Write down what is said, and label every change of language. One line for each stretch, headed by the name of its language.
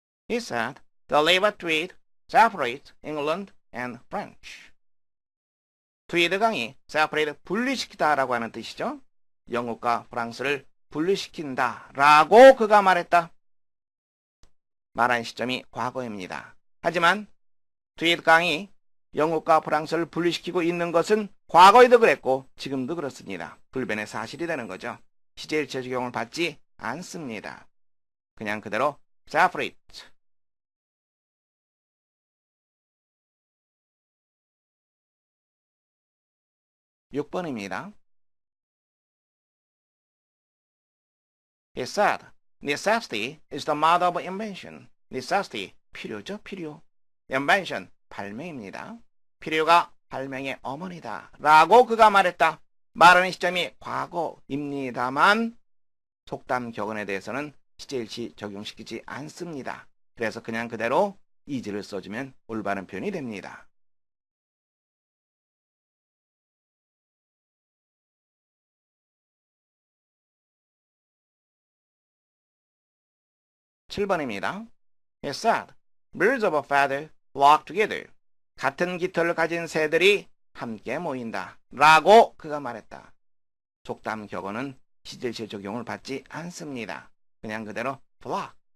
English: He said, the river Tweed separates England and France.
Korean: 트위드 강이 separate 분리시키다 라고 하는 뜻이죠. 영국과 프랑스를 분리시킨다 라고 그가 말했다. 말한 시점이 과거입니다. 하지만 트위드 강이 영국과 프랑스를 분리시키고 있는 것은 과거에도 그랬고 지금도 그렇습니다. 불변의 사실이 되는 거죠. 시제일치 적용을 받지 않습니다. 그냥 그대로 separate. 6번입니다.
English: He said, necessity is the mother of invention.
Korean: necessity, 필요죠, 필요. invention, 발명입니다. 필요가 발명의 어머니다 라고 그가 말했다. 말하는 시점이 과거입니다만 속담 격언에 대해서는 시제일치 적용시키지 않습니다. 그래서 그냥 그대로 is를 써주면 올바른 표현이 됩니다. 7번입니다.
English: He said, birds of a feather flock together.
Korean: 같은 깃털을 가진 새들이 함께 모인다 라고 그가 말했다. 속담 격언은 시제일치 적용을 받지 않습니다. 그냥 그대로 flock.